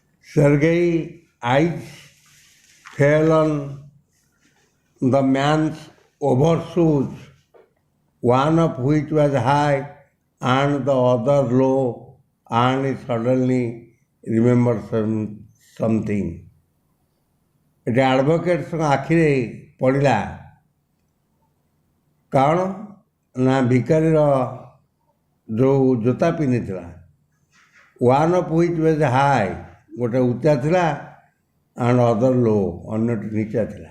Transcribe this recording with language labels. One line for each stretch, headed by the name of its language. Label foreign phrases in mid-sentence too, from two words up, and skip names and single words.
English: Sergei's eyes fell on the man's overshoes, one of which was high and the other low, and he suddenly remembered something.
Odia: ଏଠି ଆଡ଼ଭୋକେଟ୍ଙ୍କ ଆଖିରେ ପଡ଼ିଲା କ'ଣ ନା ଭିକାରୀର ଯେଉଁ ଜୋତା ପିନ୍ଧିଥିଲା,
English: one of which was high,
Odia: ଗୋଟେ ଉଚ୍ଚା ଥିଲା,
English: and other low,
Odia: ଅନ୍ୟଟି ନିଚା ଥିଲା।